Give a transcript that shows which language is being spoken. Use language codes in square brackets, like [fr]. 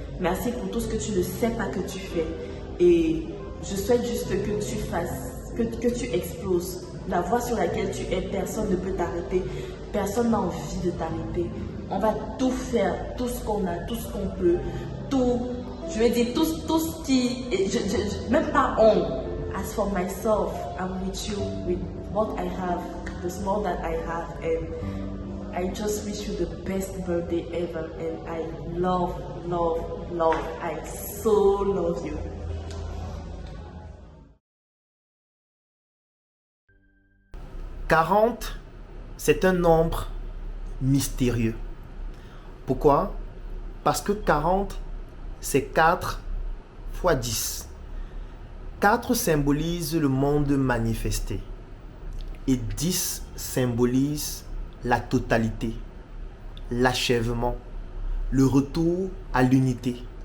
[fr] Merci pour tout ce que tu ne sais pas que tu fais. Et je souhaite juste que tu fasses, que tu exploses. La voie sur laquelle tu es, personne ne peut t'arrêter. Personne n'a envie de t'arrêter. On va tout faire, tout ce qu'on a, tout ce qu'on peut, tout, je veux dire, tout ce qui, même pas on. [en] As for myself, I'm with you, with what I have, the small that I have, and I just wish you the best birthday ever, and I love, I so love you. [fr] « 40 », c'est un nombre mystérieux. Pourquoi? Parce que 40, c'est 4 fois 10. 4 symbolise le monde manifesté. Et 10 symbolise la totalité, l'achèvement, le retour à l'unité,